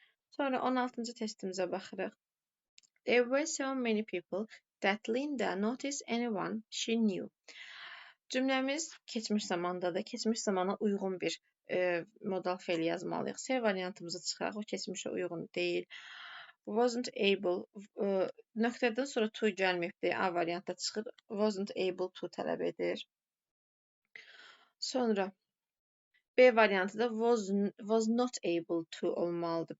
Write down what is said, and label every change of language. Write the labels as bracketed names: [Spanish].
[Azerbaijani] Sonra 16-cı testimizə baxırıq. [English] There were so many people that Linda noticed anyone she knew. [Azerbaijani] Cümləmiz keçmiş zamandadır. Keçmiş zamana uyğun bir modal fe'l yazmalıyıq. C variantımızı çıxaraq, o keçmişə uyğun deyil. [English] Wasn't able, [Azerbaijani] nöqtədən sonra to gəlməyibdir. A variantda çıxır. [English] Wasn't able to [Azerbaijani] tələb edir. Sonra B variantı da [English] was not able to [Azerbaijani] olmalıdır.